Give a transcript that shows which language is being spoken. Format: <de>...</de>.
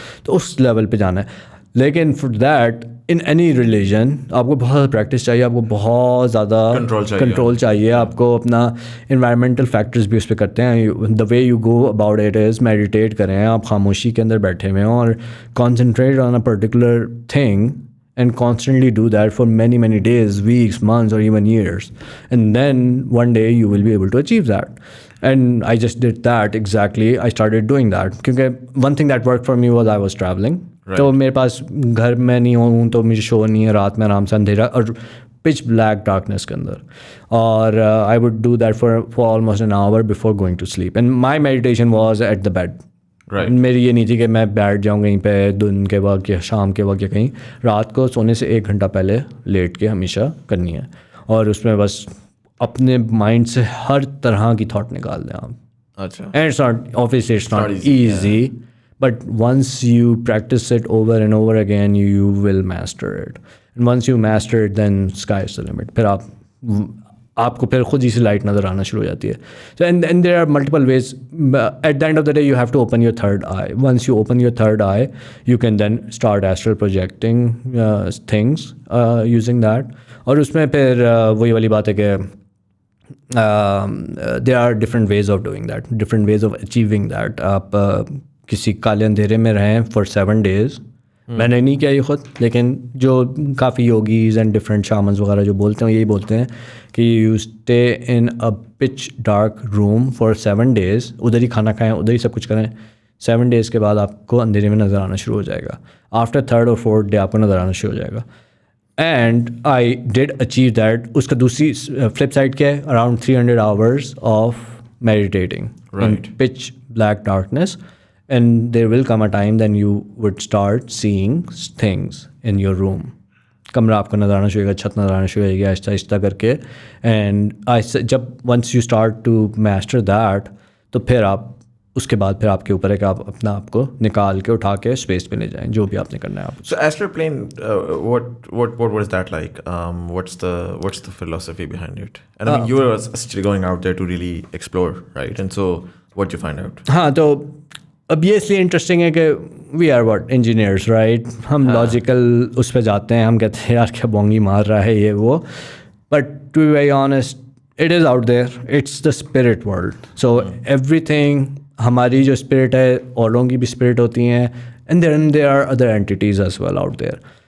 <ur>تو اس لیول پہ جانا ہے. لیکن</ur> <en>for that in any religion</en> <ur>آپ کو بہت پریکٹس چاہیے, آپ کو بہت زیادہ کنٹرول چاہیے. آپ کو اپنا انوائرمنٹل فیکٹرز بھی اس پہ کرتے ہیں.</ur> <en>the way you go about it is</en> <ur>meditate کریں, آپ خاموشی کے اندر بیٹھے ہوئے ہوں اور</ur> <en>Concentrate on a particular thing and constantly do that for many, many days, weeks, months, or even years. And then one day you will be able to achieve that. And I just did that exactly. I started doing that. Because one thing that worked for me was I was traveling.</en> <ur>تو میرے پاس گھر میں نہیں ہوں تو مجھے شو نہیں ہے, رات میں آرام سے اندھیرا اور پچ بلیک ڈارکنیس کے اندر.</ur> <en>اور I would do that for almost an hour before going to sleep. And my meditation was at the bed.</en> <ur>میری یہ نہیں تھی کہ میں بیٹھ جاؤں کہیں پہ دن کے وقت یا شام کے وقت یا کہیں. رات کو سونے سے 1 گھنٹہ پہلے لیٹ کے ہمیشہ کرنی ہے, اور اس میں بس اپنے مائنڈ سے ہر طرح کی تھاٹ نکال دیں آپ.</ur> <en>اچھا, and it's not obviously it's not easy, but once you practice it over and over again you will master it. And once you master it then sky is the limit.</en> <ur>پھر آپ کو پھر خود ہی سے لائٹ نظر آنا شروع ہو جاتی ہے.</ur> <en>So and there are multiple ways. At the end of the day you have to open your third eye. Once you open your third eye you can then start astral projecting things using that.</en> <ur>اور اس میں پھر وہی والی بات ہے کہ</ur> <en>there are different ways of doing that, different ways of achieving that.</en> <ur>آپ کسی کالے اندھیرے میں رہیں</ur> <en>for 7 days.</en> <ur>میں نے نہیں کیا یہ خود, لیکن جو کافی یوگیز اینڈ ڈفرینٹ شامنز وغیرہ جو بولتے ہیں یہی بولتے ہیں کہ</ur> <en>You stay in a pitch dark room for 7 days.</en> <ur>ادھر ہی کھانا کھائیں, ادھر ہی سب کچھ کریں. 7 days کے بعد آپ کو اندھیرے میں نظر آنا شروع ہو جائے گا. آفٹر 3rd اور 4th day آپ کو نظر آنا شروع ہو جائے گا.</ur> <en>And I did achieve that.</en> <ur>اس کا دوسری فلپ سائڈ کیا ہے,</ur> <en>Around 300 hours of meditating in pitch black darkness. And there will come a time then you would start seeing things in your room.</en> <ur>کمرہ آپ کو نظر آنا شروع ہوگا, چھت نظر آنا شروع ہوگی آہستہ آہستہ کر کے. اینڈ جب</ur> <en>once you start to master that</en> <ur>تو پھر آپ اس کے بعد پھر آپ کے اوپر ہے کہ آپ اپنا آپ کو نکال کے اٹھا کے اسپیس پہ لے جائیں, جو بھی آپ نے کرنا ہے آپ.</ur> <en>So astral plane, what was that like? What's the philosophy behind it? And I mean you were actually going out there to really explore, right? And so what did you find out?</en> <ur>ہاں, تو اب یہ اس لیے interesting ہے کہ</ur> <en>We are what engineers, right.</en> <ur>ہم logical اس پہ جاتے ہیں, ہم کہتے ہیں یار کیا بونگی مار رہا ہے یہ وہ,</ur> <en>But to be very honest it is out there, it's the spirit world. So everything,</en> <ur>ہماری جو اسپرٹ ہے اوروں کی بھی اسپرٹ ہوتی ہیں,</ur> <en>And there are other entities as well out there.</en>